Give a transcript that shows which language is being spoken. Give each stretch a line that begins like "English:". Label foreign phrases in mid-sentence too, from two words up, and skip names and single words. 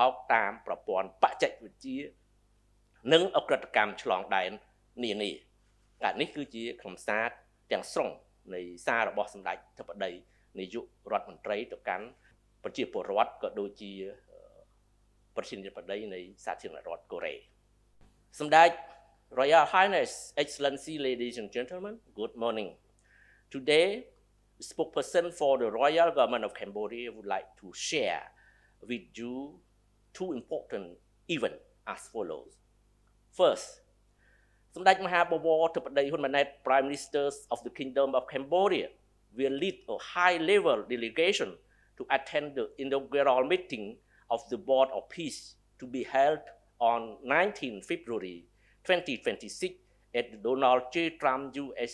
Khmer: កតាមប្រព័ន្ធបច្ចេកវិទ្យានិងអក្រិតកម្មឆ្លងដែននានានេះគឺជាខ្លឹមសារ ទាំងស្រុងនៃសាររបស់សម្ដេចធិបតីនាយករដ្ឋមន្ត្រីទៅកាន់ប្រជាពលរដ្ឋក៏ដូចជាប្រធានាធិបតីនៃសាធារណរដ្ឋកូរ៉េសម្ដេច
English: Royal Highness Excellency ladies and gentlemen good morning today the spokesperson for the Royal Government of Cambodia would like to share with you two important events as follows. First, សម្ដេចមហាបវរធិបតីហ៊ុនម៉ាណែត Prime Minister of the Kingdom of Cambodia will lead a high-level delegation to attend the inaugural meeting of the Board of Peace to be held on 19 February 2026 at the Donald J. Trump U.S.